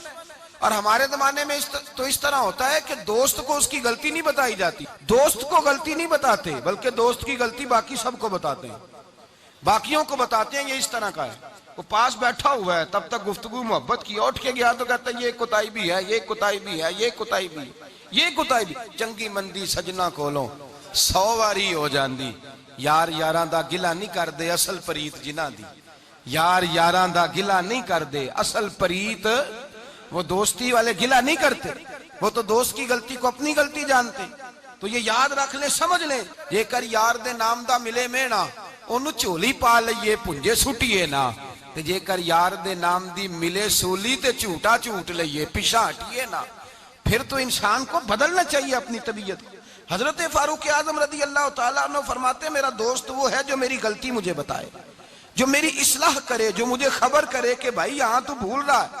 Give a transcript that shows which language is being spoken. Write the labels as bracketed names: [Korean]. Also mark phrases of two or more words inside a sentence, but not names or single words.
[Urdu] اور ہمارے زمانے میں تو اس طرح ہوتا ہے کہ دوست کو اس کی غلطی نہیں بتائی جاتی، دوست کو غلطی نہیں بتاتے بلکہ دوست کی غلطی باقی سب کو بتاتے ہیں، باقیوں کو بتاتے ہیں۔ یہ اس طرح کا ہے، وہ پاس بیٹھا ہوا ہے تب تک گفتگو محبت کی، اٹھ کے گیا تو کہتا ہے یہ کوتاہی بھی ہے، یہ کوتاہی بھی ہے، یہ کوتاہی بھی ہے، یہ کوتاہی بھی۔ [Punjabi] چنگی مندی سجنا کولوں 100 واری ہو جاندی، یار یاراں دا گلا نہیں کر دے اصل پریت جنہاں دی، یار یاراں دا گلا نہیں کر دے اصل پریت، [Urdu] وہ دوستی والے گلا نہیں کرتے، وہ تو دوست کی غلطی کو اپنی غلطی جانتے۔ تو یہ یاد رکھ لیں، سمجھ لیں، [Punjabi] یہ کر یار دے نام دا ملے مینا، انہوں چولی پا لئیے پنجے سٹیے نا، تے جے کر یار دے نام دی ملے سولی تے جھوٹا جھوٹ لئیے پیچھا ہٹیے نا. [Urdu] پھر تو انسان کو بدلنا چاہیے اپنی طبیعت کو. حضرت فاروق اعظم رضی اللہ تعالیٰ عنہ فرماتے ہیں میرا دوست وہ ہے جو میری غلطی مجھے بتائے, جو میری اصلاح کرے, جو مجھے خبر کرے کہ بھائی یہاں تو بھول رہا ہے.